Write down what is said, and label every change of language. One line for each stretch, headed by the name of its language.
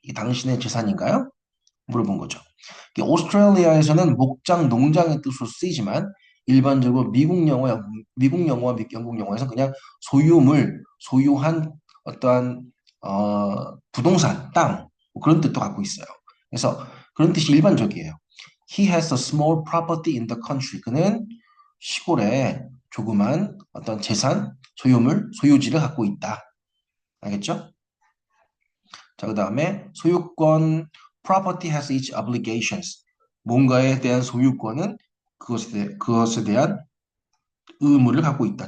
Korean: 이게 당신의 재산인가요? 물어본 거죠. 오스트레일리아에서는 목장, 농장의 뜻으로 쓰이지만 일반적으로 미국 영어와 영국 영어에서 그냥 소유물, 소유한 어떠한 부동산, 땅 뭐 그런 뜻도 갖고 있어요. 그래서 그런 뜻이 일반적이에요.
English: He has a small property in the country.
Korean: 그는 시골에 조그만 어떤 재산, 소유물, 소유지를 갖고 있다. 알겠죠? 자, 그 다음에 소유권,
English: property has its obligations.
Korean: 뭔가에 대한 소유권은 그것에 대한 의무를 갖고 있다.